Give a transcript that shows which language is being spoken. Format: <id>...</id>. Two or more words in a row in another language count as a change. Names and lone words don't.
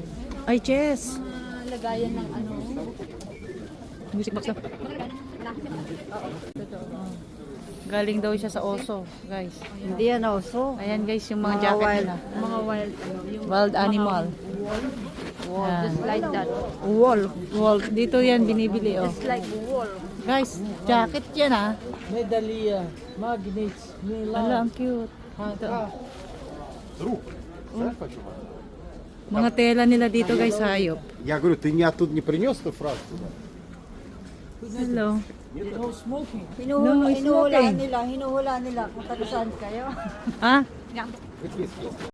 <en>Ay, chess!</en> <tl>Lagayan ng ano.</tl> <en>Music box lang.</en> <tl>Galing daw siya sa Oso, guys. Hindi yan, oso. Ayan guys, yung mga jacket</tl> <en>wild,</en> <tl>nila. mga wild, ano, yung</tl> <en>Wild animal. wall,</en> <tl>Yan.</tl> <en>just like that. Wall.</en> <tl>Dito yan binibili, oh.</tl> <en>Just like wall.</en> <tl>Guys, jacket yan, ah.</tl> <ru>Медалия, магнит,</ru> <tl>Ala, ang cute. Mga tela nila dito, guys, hayop.</tl> <ru>Я говорю, ты не оттуда не принес эту фразу?</ru> <en>Hello. no smoking.</en> <tl>Hinuhula nila kung taga saan kayo. Ah?</tl>